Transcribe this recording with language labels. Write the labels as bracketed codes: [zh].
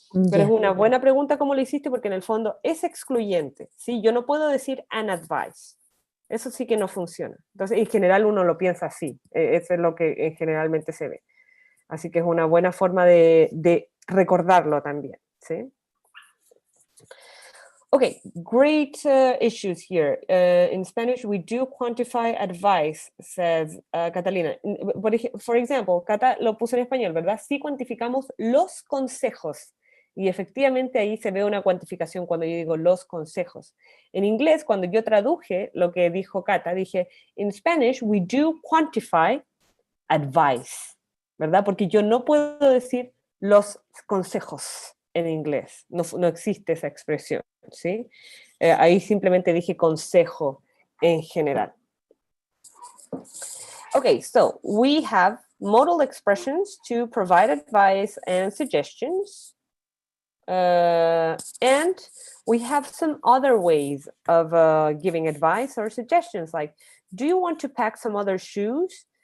[es] Pero es una buena pregunta cómo lo hiciste, porque en el fondo es excluyente, ¿sí? Yo no puedo decir [en] an advice. [es] Eso sí que no funciona. Entonces, en general uno lo piensa así. Eso es lo que generalmente se ve. Así que es una buena forma de recordarlo también, ¿sí? [en] Okay, great issues here. In Spanish, we do quantify advice, says Catalina. [es] For example, Cata lo puso en español, ¿verdad? Sí cuantificamos los consejos. Y efectivamente ahí se ve una cuantificación cuando yo digo los consejos. En inglés, cuando yo traduje lo que dijo Cata, dije, [en] in Spanish, we do quantify advice, [es] ¿verdad? Porque yo no puedo decir los consejos en inglés. No existe esa expresión, ¿sí? Ahí simplemente dije consejo en general. [en] Okay, so we have modal expressions to provide advice and suggestions. And we have some other ways of giving advice or suggestions, like, do you want to pack some other shoes?